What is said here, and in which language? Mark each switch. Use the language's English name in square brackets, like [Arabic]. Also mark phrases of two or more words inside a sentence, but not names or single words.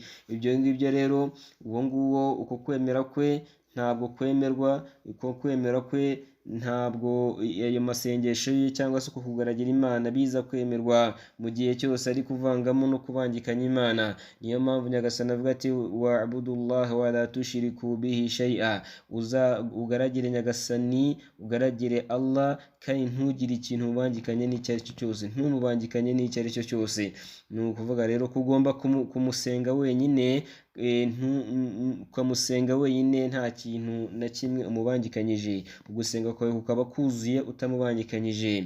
[Kinyarwanda] Ibyo ngibyo rero uwo nguwo uko kwemera kwe ntabwo kwemerwa, uko kwemera kwe ntabwo ayo masengesho ye cyangwa se uko kugaragira Imana biza kwemerwa mu gihe cyose ari kuvangamo no kubangikanya Imana. Niyo mpamvu Nyagasani avuga ati [Arabic] واعبدوا الله ولا تشركوا به شيئا, [Kinyarwanda] ugaragire Nyagasani, ugaragire Allah, kandi ntugire ikintu ubangikanye n'icyo ari cyo cyose, ntumubangikanye n'icyo ari cyo cyose. Ni ukuvuga rero ko ugomba kumusenga wenyine, ukamusenga wenyine nta kintu na kimwe umubangikanyije, ugusenga kwawe kukaba kuzuye utamubangikanyije.